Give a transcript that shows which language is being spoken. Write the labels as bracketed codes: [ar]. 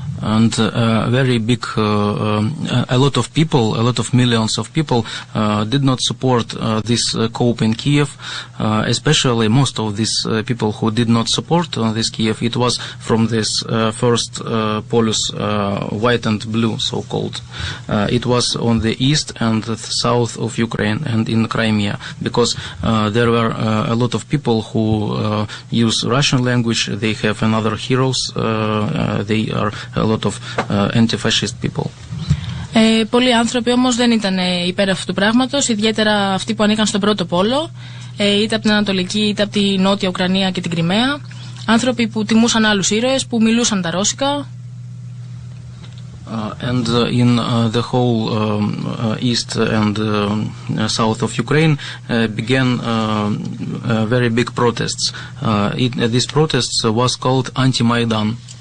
[en] And very big, a lot of millions of people did not support this COPE in Kiev, especially most of these people who did not support this Kiev, it was from this first polis, white and blue, so-called. It was on the east and the south of Ukraine and in Crimea, because there were a lot of people who use Russian language, they have another heroes, they are a lot of anti-fascist people. [el] Πολλοί άνθρωποι όμως δεν ήταν υπέρ αυτού του πράγματος, ιδιαίτερα αυτοί που ανήκαν στον πρώτο πόλο, είτε από την Ανατολική είτε από τη Νότια Ουκρανία και την Κριμαία. Άνθρωποι που τιμούσαν άλλους ήρωες, που μιλούσαν τα ρώσικα. [en] And in the whole east and south of Ukraine began very big protests. These protests was called Anti-Maidan.